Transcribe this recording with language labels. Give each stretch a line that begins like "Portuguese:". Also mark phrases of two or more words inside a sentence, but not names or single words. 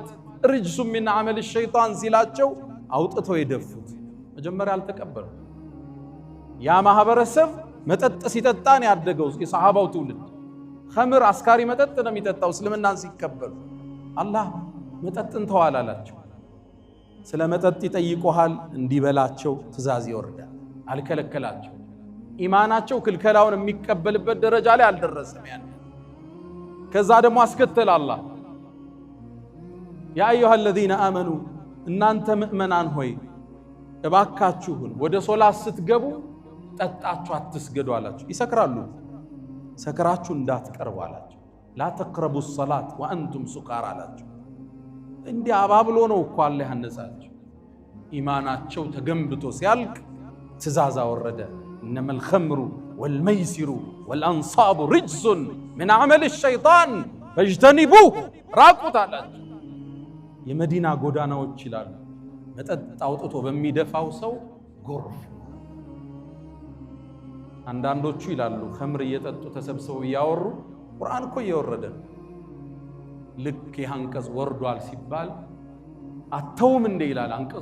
Arabic: رجس من عمل الشيطان
Amharic: ሲላቸው አውጥተው የደፉት። መጀመሪያ አልተቀበሉ። ያ ማህበረሰብ መጠጥ ሲጠጣን ያደገው የሰሃባው ትውልድ ኸምር አስካሪ መጠጥ ነው የሚጠጣው። እስልምናን ሲቀበሉ አላህ መጠጥን ተዋል አላቸው። ስለ መጠጥ ይጠይቁሃል፣ እንዲበላቸው ትእዛዝ ይወርዳል። አልከለከላቸው። ኢማናቸው ክልከላውን የሚቀበልበት ደረጃ ላይ አልደረሰም። ያን ከዛ ደግሞ አስከተለ አላህ
Arabic: يا أيها الذين آمنوا
Amharic: እናንተ ምእመናን ሆይ እባካችሁን ወደ ሶላት ስትገቡ ጠጣችሁ አትስገዱ አላቸው። ይሰክራሉ፣ ሰክራችሁ እንዳትቀርቡ አላቸው።
Arabic: لا تقربوا الصلاة وأنتم سكارى
Amharic: አላቸው። እንዲህ አባብሎ ነው እኮ አላህ ያነሳቸው። ኢማናቸው ተገንብቶ ሲያልቅ ትእዛዝ አወረደ።
Arabic: إنما الخمر والميسر والأنصاب رجس من عمل الشيطان فاجتنبوه
Amharic: راقوت አላቸው። የመዲና ጎዳናዎች ይላሉ መጠጥ አውጥቶ በሚደፋው ሰው ጎርፍ። አንዳንዶቹ ይላሉ ኸምር እየጠጡ ተሰብስበው ያወሩ ቁርአን እኮ እየወረደ ልክ ያንቀጽ ወርዷል ሲባል አተውም እንደ ይላል አንቀጹ